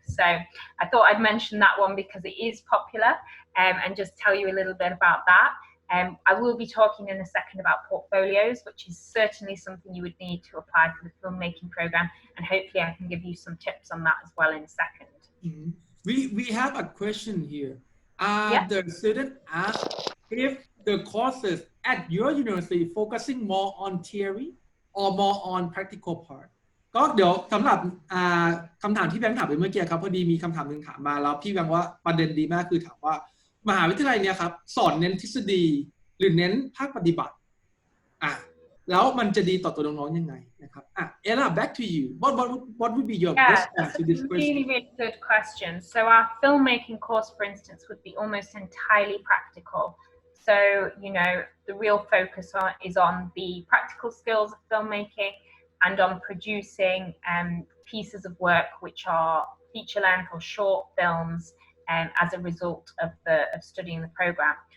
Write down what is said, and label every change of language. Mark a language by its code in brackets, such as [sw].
[en] So I thought I'd mention that one because it is popular, and just tell you a little bit about that. I will be talking in a second about portfolios, which is certainly something you would need to apply for the filmmaking program, and hopefully I can give you some tips on that as well in a second. Mhm. We have a question here. Yeah. The student asked if the courses at your university focusing more on theory or more on practical part [th] ก็เดี๋ยวสำหรับคำถามที่แบงค์ถามไปเมื่อกี้ครับพอดีมีคำถามหนึ่งถามมาแล้วพี่แบงค์ว่าประเด็นดีมากคือถามว่ามหาวิทยาลัยเนี่ยครับสอนเน้นทฤษฎีหรือเน้นภาคปฏิบัติแล้วมันจะดีต่อตัวน้องๆยังไงนะครับ [en] Ella back to you what would be your response to this question really really good question so our filmmaking course for instance would be almost entirely practical so you know the real focus is on the practical skills of filmmaking and on producing pieces of work which are feature length or short films as a result of studying the program.